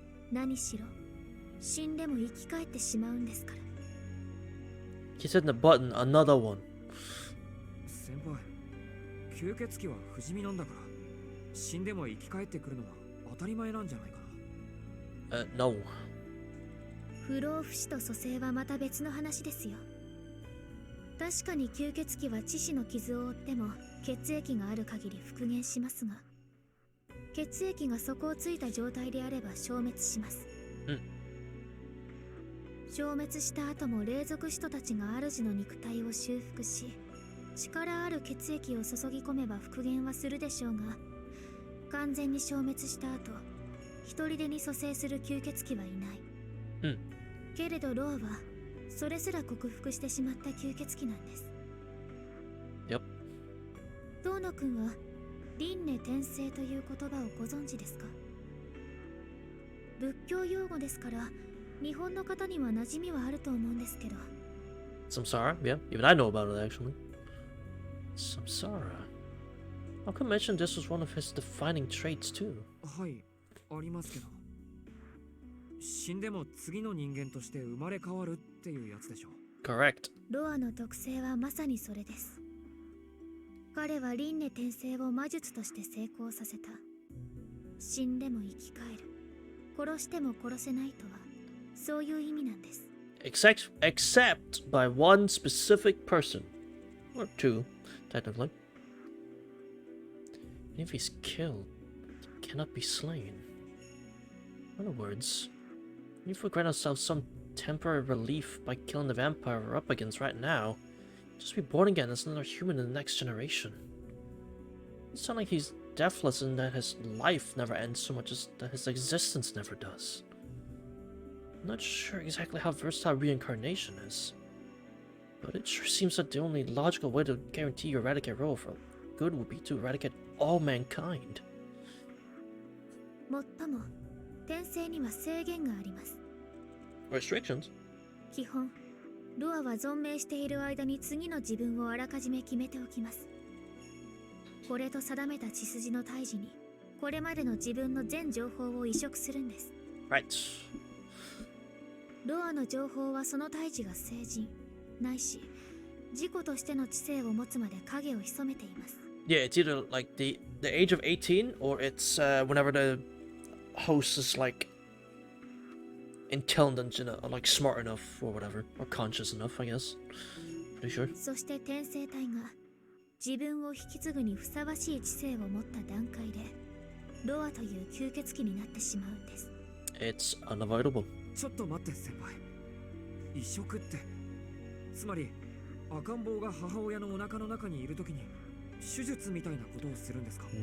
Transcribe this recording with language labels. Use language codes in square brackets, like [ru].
[ja] 何しろ死んでも生き返ってしまうんですから。 [en] He's hitting the button, another one. [ja] 先輩、吸血鬼は不死身なんだから死んでも生き返ってくるのは当たり前なんじゃないかな。 [en] No. [ja] 不老不死と蘇生はまた別の話ですよ。確かに吸血鬼は致死の傷を負っても血液がある限り復元しますが血液が底をついた状態であれば消滅します。消滅した後も霊族使徒たちが主の肉体を修復し力ある血液を注ぎ込めば復元はするでしょうが完全に消滅した後一人でに蘇生する吸血鬼はいない、けれどロアはそれすら克服してしまった吸血鬼なんです。 [en] Yep. [ja] 遠野くんは輪廻転生という言葉をご存知ですか。仏教用語ですから日本の方には馴染みはあると思うんですけど。 [en] Samsara, yeah. Even I know about it, actually. Samsara. How come mention this was one of his defining traits, too? [ja] はい、ありますけど死んでも次の人間として生まれ変わるっていうやつでしょ。 [en] Correct. [ja] ロアの特性はまさにそれです。彼は輪廻転生を魔術として成功させた。死んでも生き返る殺しても殺せないとはそういう意味なんです。 [en] Except by one specific person. Or two, technically. And if he's killed, he cannot be slain. In other words, if we grant ourselves some temporary relief by killing the vampire we're up against right now, just be born again as another human in the next generation. It's not like he's deathless and that his life never ends so much as that his existence never does. I'm not sure exactly how versatile reincarnation is, but it sure seems that the only logical way to guarantee you eradicate Roll for good would be to eradicate all mankind. [ja] もっとも転生には制限があります。 [en] Restrictions? [ja] 基本ロアは存命している間に次の自分をあらかじめ決めておきます。これと定めた血筋の胎児にこれまでの自分の全情報を移植するんです。 [en] Right. [ja] ロアの情報はその胎児が成人ないし自己としての知性を持つまで影を潜めています。 [en] Yeah, it's either like the age of 18 or it's whenever the host is like intelligent enough, or like smart enough or whatever, or conscious enough, I guess. Pretty sure. [ja] そして転生体が自分を引き継ぐにふさわしい知性を持った段階でロアという吸血鬼になってしまうんです。 [en] It's unavoidable. [ja] ちょっと待って先輩。移植ってつまり赤ん坊が母親のお腹の中にいるときに手術みたいなことをするんですか？